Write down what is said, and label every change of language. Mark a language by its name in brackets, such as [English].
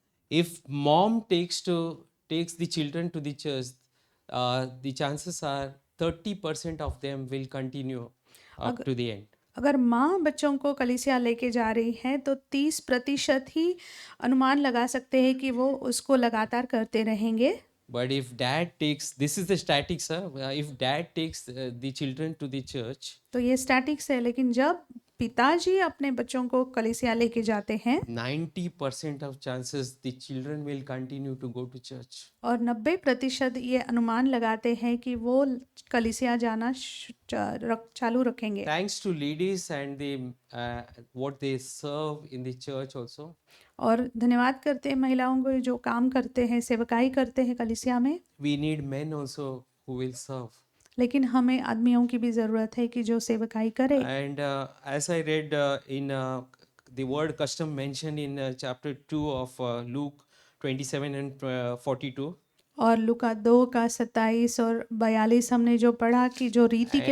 [English] If mom takes the children to the church, the chances are 30% of them will continue up to the end. [Hindi] अगर माँ बच्चों को कलीसिया लेके जा रही है तो 30% ही अनुमान लगा सकते हैं कि वो उसको लगातार करते रहेंगे। [English] But if dad takes, this is the statistics, if dad takes the children to the church, [Hindi] तो ये स्टैटिक्स है, लेकिन जब पिताजी अपने बच्चों को कलीसिया लेके जाते हैं [English] 90% of chances the children will continue to go to church. [Hindi] और 90% ये अनुमान लगाते हैं कि वो कलीसिया जाना चालू रखेंगे। [English] Thanks to ladies and the what they serve in the church also. [Hindi] और धन्यवाद करते हैं महिलाओं को जो काम करते हैं, सेवकाई करते हैं कलीसिया में। [English] We need men also who will serve. [Hindi] लेकिन हमें आदमियों की भी ज़रूरत है कि जो सेवकाई करे। [English] And as I read in the word custom mentioned in chapter 2 of Luke 27 and 42. [Hindi] और लूका 2 का 27 और 42 हमने जो पढ़ा कि जो रीति के